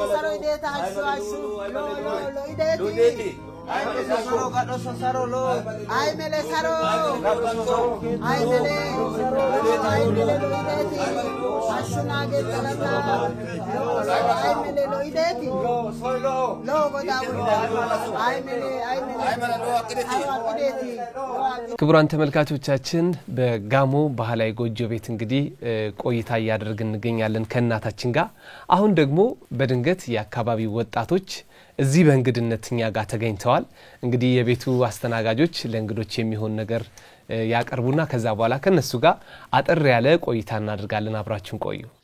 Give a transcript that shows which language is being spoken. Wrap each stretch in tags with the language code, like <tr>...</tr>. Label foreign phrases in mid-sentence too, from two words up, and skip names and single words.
<gmv>saro ideta hashu lo ideti aimele saro gado saro lo aimele saro aimele lo ideti hashu nage talata aimele lo ideti lo goda aimele lo ideti</gmv> <am>ክቡራን ተመልካቾቻችን በጋሞ ባህላዊ ጎጆ ቤት እንግዲህ ቆይታ ያደርግን እንገኛለን ከናታችን ጋር አሁን ደግሞ በድንገት የአካባቢው ወጣቶች እዚህ በእንግድነትኛ ጋር ተገኝተዋል እንግዲህ የቤቱ አስተናጋጆች ለእንግዶች የሚሆን ነገር ያቀርቡና ከዛ በኋላ ከነሱ ጋር አጥር ያለ ቆይታ እናደርጋለን አብራችሁን ቆዩ</am>